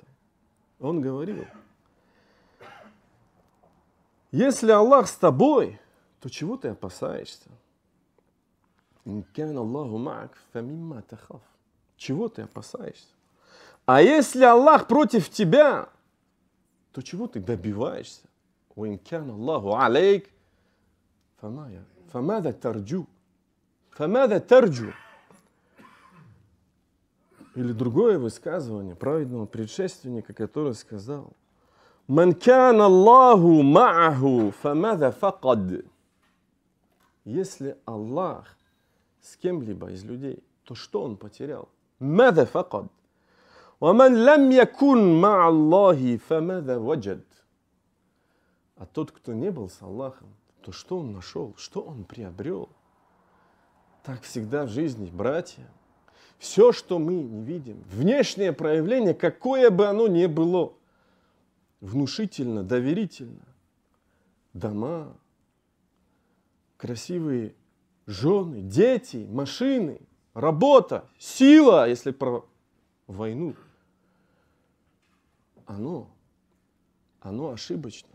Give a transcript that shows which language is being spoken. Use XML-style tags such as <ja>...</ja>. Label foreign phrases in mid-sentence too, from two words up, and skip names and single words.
<ru>Он говорил: если Аллах с тобой, то чего ты опасаешься? Чего ты опасаешься? А если Аллах против тебя, то чего ты добиваешься?</ru> <ar>فماذا ترجو?</ar> <ru>Или другое высказывание праведного предшественника, который сказал:</ru> <ar>من كان الله معه فماذا فقد».</ar> <ru>Если Аллах с кем-либо из людей, то что он потерял?</ru> <ar>ماذا فقد». ومن لم يكن مع الله فماذا وجد».</ar> <ru>А тот, кто не был с Аллахом, то что он нашел, что он приобрел? Так всегда в жизни, братья. Все, что мы не видим, внешнее проявление, какое бы оно ни было, внушительно, доверительно, дома, красивые жены, дети, машины, работа, сила, если про войну, оно ошибочно.</ru>